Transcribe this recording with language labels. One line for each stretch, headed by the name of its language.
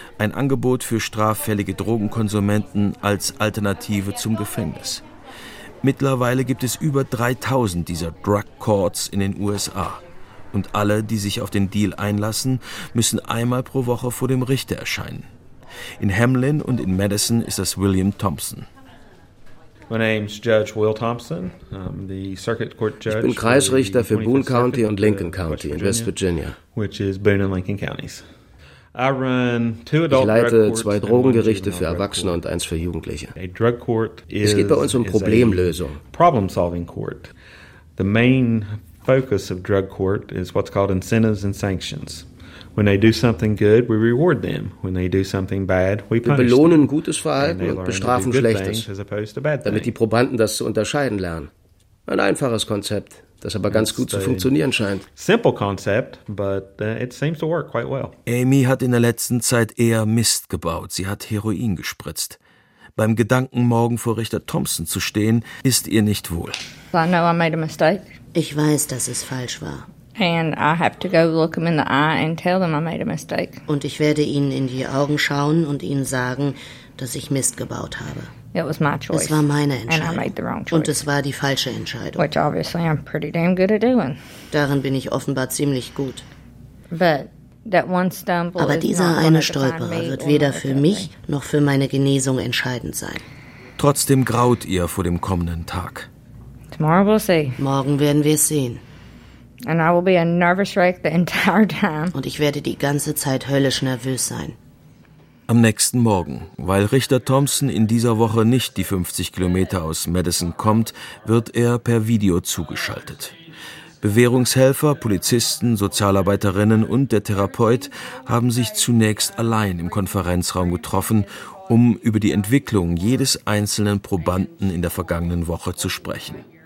German: Ein Angebot für straffällige Drogenkonsumenten als Alternative zum Gefängnis. Mittlerweile gibt es über 3000 dieser Drug Courts in den USA. Und alle, die sich auf den Deal einlassen, müssen einmal pro Woche vor dem Richter erscheinen. In Hamlin und in Madison ist das William Thompson.
English: My name's Judge Will Thompson. The Circuit Court Judge.
German: Ich bin Kreisrichter für Boone County und Lincoln County in West Virginia.
English: Which is Boone and Lincoln Counties. I run 2 adult.
German: Ich leite 2 Drogengerichte für Erwachsene und 1 für Jugendliche.
English: A drug court is.
German: Es geht bei uns um Problemlösung.
English: Problem solving court. The main focus of drug court is what's called incentives and sanctions. When they do something good, we reward them. When they do something bad, we punish them.
German: Wir belohnen gutes Verhalten und bestrafen schlechtes, damit die Probanden das zu unterscheiden lernen. Ein einfaches Konzept, das aber ganz gut zu funktionieren scheint.
English: Simple concept, but it seems to work quite well.
German: Amy hat in der letzten Zeit eher Mist gebaut. Sie hat Heroin gespritzt. Beim Gedanken, morgen vor Richter Thompson zu stehen, ist ihr nicht wohl.
English: I know I made a mistake.
German: Ich weiß, dass es falsch war.
English: And I have to go look them in the eye and tell them I made a mistake.
German: Und ich werde ihnen in die Augen schauen und ihnen sagen, dass ich Mist gebaut habe.
English: It was my choice.
German: Es war meine Entscheidung.
English: And I made the wrong choice.
German: Und es war die falsche Entscheidung.
English: Which obviously I'm pretty damn good at doing.
German: Darin bin ich offenbar ziemlich gut.
English: But that one stumble.
German: Aber dieser eine Stolperer wird weder für mich noch für meine Genesung entscheidend sein. Trotzdem graut ihr vor dem kommenden Tag.
English: Tomorrow we'll see.
German: Morgen werden wir es sehen.
English: And I will be a nervous wreck the entire time.
German: Und ich werde die ganze Zeit höllisch nervös sein. Am nächsten Morgen, weil Richter Thompson in dieser Woche nicht die 50 Kilometer aus Madison kommt, wird er per Video zugeschaltet. Bewährungshelfer, Polizisten, Sozialarbeiterinnen und der Therapeut haben sich zunächst allein im Konferenzraum getroffen, um über die Entwicklung jedes einzelnen Probanden in der vergangenen Woche zu sprechen.